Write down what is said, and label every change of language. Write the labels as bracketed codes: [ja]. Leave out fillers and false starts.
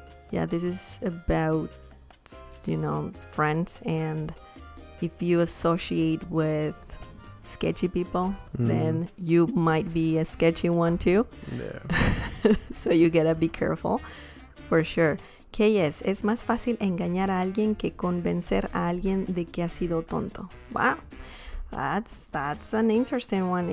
[en] Yeah, this is about, friends, and if you associate with sketchy people, then you might be a sketchy one too. Yeah. So you gotta be careful, for sure. [es] ¿Qué es? Es más fácil engañar a alguien que convencer a alguien de que ha sido tonto. [en] Wow. That's an interesting one.